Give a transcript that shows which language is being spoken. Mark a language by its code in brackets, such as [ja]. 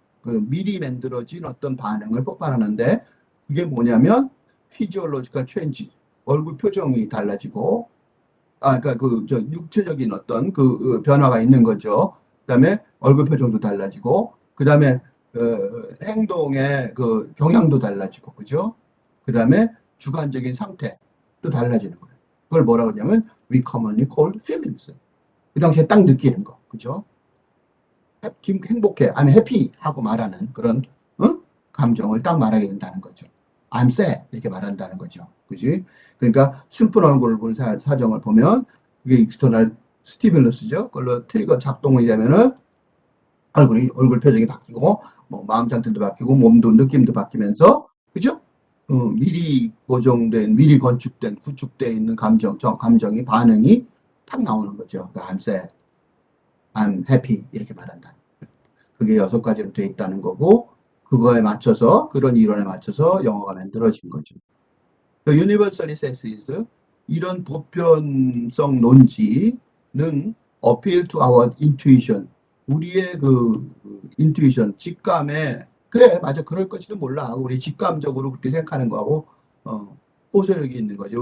[ko] 그 미리 만들어진 어떤 반응을 폭발하는데, 그게 뭐냐면 피지올로지컬 체인지, 얼굴 표정이 달라지고, 그러니까 육체적인 어떤 그 변화가 있는 거죠. 그다음에 얼굴 표정도 달라지고, 그다음에 행동의 그 경향도 달라지고, 그죠? 그다음에 주관적인 상태도 달라지는 거예요. 그걸 뭐라고 하냐면 [en] we commonly call feelings. [ko] 그 당시에 딱 느끼는 거, 그죠? 행복해, [en] I'm happy [ko] 하고 말하는 그런 감정을 딱 말하게 된다는 거죠. [en] I'm sad [ko] 이렇게 말한다는 거죠. 그지? 그러니까 슬픈 얼굴을 본 사정을 보면 그게 익스터널 스티뮬러스죠. 그걸로 트리거 작동이 되면은 얼굴 표정이 바뀌고, 뭐 마음 상태도 바뀌고, 몸도 느낌도 바뀌면서, 그죠? 미리 고정된, 미리 건축된, 구축되어 있는 감정이, 반응이 탁 나오는 거죠. 그러니까 [en] I'm sad, I'm happy [ko] 이렇게 말한다. 그게 6가지로 되어 있다는 거고, 그거에 맞춰서, 그런 이론에 맞춰서 영어가 만들어진 거죠. [en] The universally says is, [ko] 이런 보편성 논지는 [en] appeal to our intuition, [ko] 우리의 그 인투이션, 직감에, 그래 맞아 그럴 것지도 몰라, 우리 직감적으로 그렇게 생각하는 거하고 호소력이 있는 거죠.